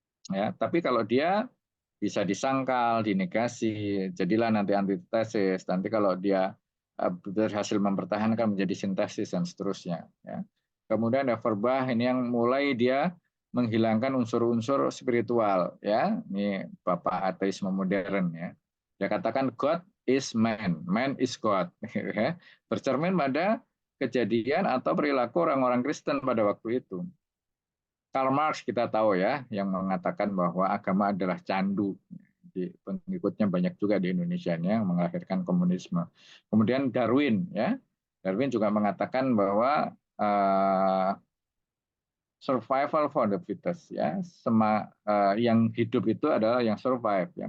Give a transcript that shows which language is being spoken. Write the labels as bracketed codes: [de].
[id] Ya, tapi kalau dia bisa disangkal, dinegasi, jadilah nanti antitesis. Nanti kalau dia berhasil mempertahankan menjadi sintesis dan seterusnya. Ya. Kemudian ada Feuerbach ini yang mulai dia menghilangkan unsur-unsur spiritual. Ya, ini bapak ateisme modern. Ya, dia katakan [en] God is man, man is God. [id] Ya. Bercermin pada kejadian atau perilaku orang-orang Kristen pada waktu itu. Karl Marx kita tahu ya, yang mengatakan bahwa agama adalah candu. Pengikutnya banyak juga di Indonesia yang melahirkan komunisme. Kemudian Darwin ya, Darwin juga mengatakan bahwa [en] survival for the fittest [id] ya, yang hidup itu adalah yang survive ya.